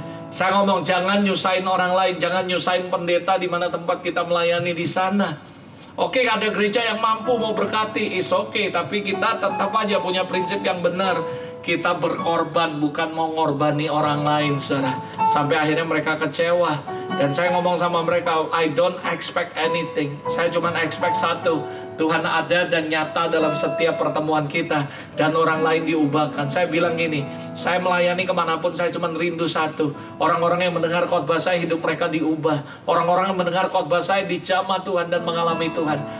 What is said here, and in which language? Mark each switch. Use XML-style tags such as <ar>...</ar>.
<id>Saya ngomong jangan nyusahin orang lain, jangan nyusahin pendeta di mana tempat kita melayani di sana. Oke, ada gereja yang mampu mau berkati, is oke, tapi kita tetap aja punya prinsip yang benar. Kita berkorban, bukan mau ngorbani orang lain, saudara. Sampai akhirnya mereka kecewa. Dan saya ngomong sama mereka,</id> <en>I don't expect anything.</en> <id>Saya cuma expect satu, Tuhan ada dan nyata dalam setiap pertemuan kita, dan orang lain diubahkan. Saya bilang gini, saya melayani kemanapun, saya cuma rindu satu, orang-orang yang mendengar khotbah saya, hidup mereka diubah. Orang-orang yang mendengar khotbah saya dijamah Tuhan dan mengalami Tuhan.</id>